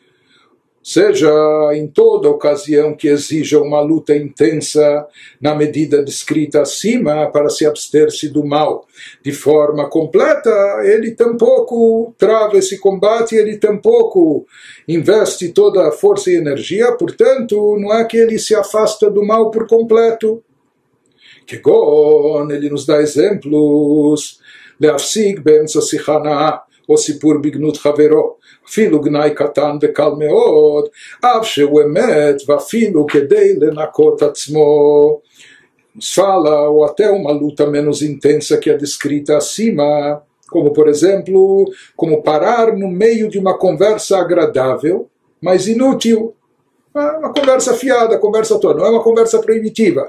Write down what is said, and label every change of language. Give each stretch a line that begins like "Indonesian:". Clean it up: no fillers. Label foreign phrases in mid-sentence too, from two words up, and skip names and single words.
Portuguese: Seja em toda ocasião que exija uma luta intensa na medida descrita acima para se abster-se do mal de forma completa, ele tampouco trava esse combate, ele tampouco investe toda a força e energia, portanto não é que ele se afasta do mal por completo. Kegon, ele nos dá exemplos,
Hebrew: להפסיק באמצע שיחה נאה, או סיפור בגנות חברו, אפילו גנאי קטן וקל מאוד, אף שהוא אמת ואפילו כדי לנקות עצמו.
Portuguese: Nos fala, ou até uma luta menos intensa que a descrita acima, como por exemplo, como parar no meio de uma conversa agradável, mas inútil. Uma conversa fiada, conversa toda, não é uma conversa proibitiva.